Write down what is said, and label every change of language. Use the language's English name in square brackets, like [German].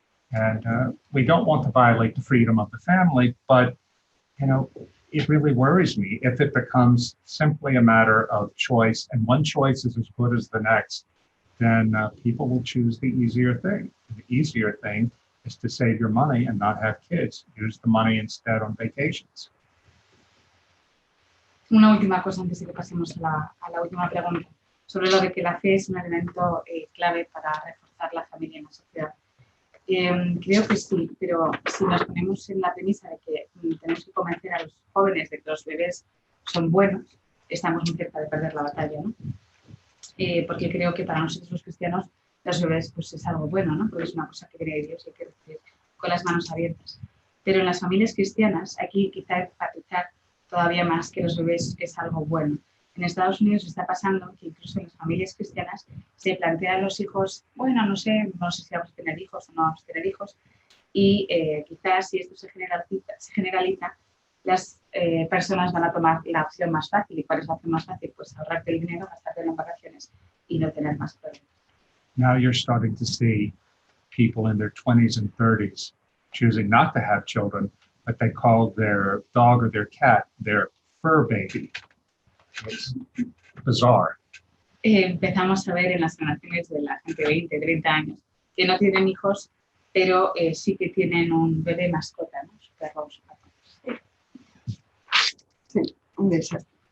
[English] And we don't want to violate the freedom of the family, but, you know, it really worries me if it becomes simply a matter of choice and one choice is as good as the next, then people will choose the easier thing. The easier thing is to save your money and not have kids. Use the money instead on vacations. [Spanish] Una última cosa antes de que pasemos a la última pregunta, sobre lo de que la fe es un elemento clave para reforzar la familia en la sociedad. Creo que sí, pero si nos ponemos en la premisa de que tenemos que convencer a los jóvenes de que los bebés son buenos, estamos muy cerca de perder la batalla, ¿no? Porque creo que para nosotros los cristianos los bebés pues, es algo bueno, ¿no? Porque es una cosa que crea Dios y hay que recibir con las manos abiertas. Pero en las familias cristianas hay que quizá enfatizar todavía más que los bebés es algo bueno. En Estados Unidos está pasando que incluso en las familias cristianas se plantean los hijos, bueno, no sé si vamos a tener hijos o no vamos a tener hijos, y quizás si esto se generaliza, las personas van a tomar la opción más fácil. ¿Y cuál es la opción más fácil? Pues ahorrarte el dinero, gastártelo en vacaciones y no tener más problemas. [English] Now you're starting to see people in their 20s and 30s choosing not to have children, but they call their dog or their cat their fur baby. It's bizarre. [Spanish] Empezamos a ver en las generaciones de la gente de 20, 30 años que no tienen hijos, pero sí que tienen un bebé mascota, ¿no? Su perro o su gato. Sí, un desastre.